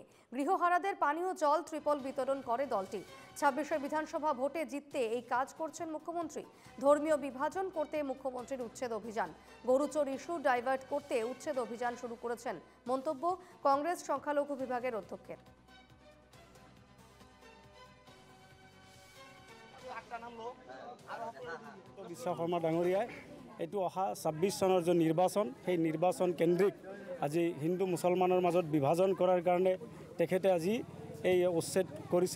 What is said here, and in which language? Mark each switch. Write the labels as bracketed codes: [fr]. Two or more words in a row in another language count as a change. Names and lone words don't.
[bn] গৃহহারাদের পানীয় জল ত্রিপল বিতরণ করে দলটি। ২৬শে বিধানসভা ভোটে জিততে এই কাজ করছেন মুখ্যমন্ত্রী। ধর্মীয় বিভাজন করতে মুখ্যমন্ত্রীর উচ্ছেদ অভিযান। গরুচোর ইস্যু ডাইভার্ট করতে উচ্ছেদ অভিযান শুরু করেছেন। মন্তব্য কংগ্রেস সংখ্যালঘু বিভাগের অধ্যক্ষের। [as] বিশ্বকৰ্মা ডাঙৰীয়াই এইটো অহা ২৬ চনৰ যে নিৰ্বাচন, সেই নিৰ্বাচন কেন্দ্ৰিক আজি হিন্দু মুছলমানৰ মাজত বিভাজন কৰাৰ কাৰণে তেখেতে আজি এই উচ্ছেদ কৰিছে।